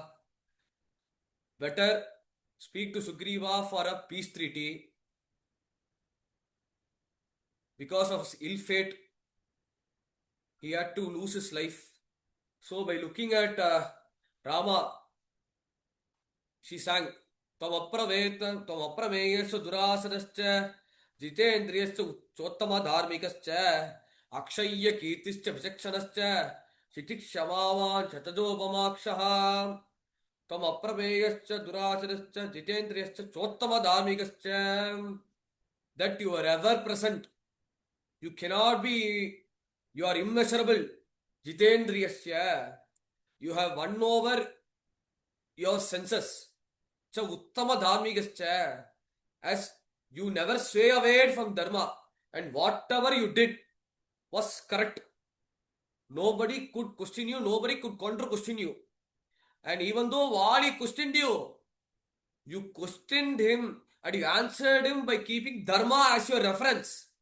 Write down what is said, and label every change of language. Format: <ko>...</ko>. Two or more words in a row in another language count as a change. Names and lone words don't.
<en>Better speak to Sugriva for a peace treaty. Because of his ill fate, he had to lose his life. So by looking at Rama, she sang</en> <sa>Tamaprameyacha Durasanascha Jitendriyascha Chottama Dharmikascha Akshaya Kirtischa Vichakshanaschа Sitikshamavan Chatadopamakshaha Tamaprameyacha Durasanascha Jitendriyascha Chottama Dharmikascha.</sa> <en>That you are ever present. You cannot be, you are immeasurable.</en> <sa>Jitendriyasya.</sa> <en>You have won over your senses.</en> <sa>Cha uttama dharmigascha.</sa> <en>As you never sway away from dharma. And whatever you did was correct. Nobody could question you. Nobody could counter question you. And even though Vali questioned you, you questioned him and you answered him by keeping dharma as your reference.</en>